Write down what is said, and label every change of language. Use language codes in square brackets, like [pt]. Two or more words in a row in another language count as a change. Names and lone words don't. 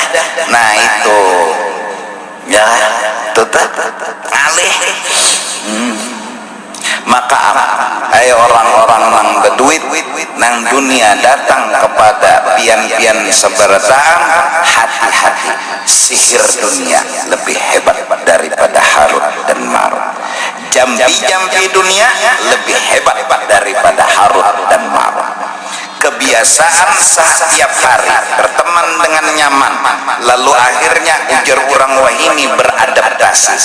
[bjn] Nah itu ya tetap alih. Maka ayo orang-orang nang berduit nang dunia datang kepada pian-pian seberataan, hati-hati, sihir dunia lebih hebat daripada harut dan marut. Jambi-jambi dunia lebih hebat daripada harut dan marut. Kebiasaan setiap hari berteman dengan nyaman, lalu akhirnya ujar orang wahini beradaptasi.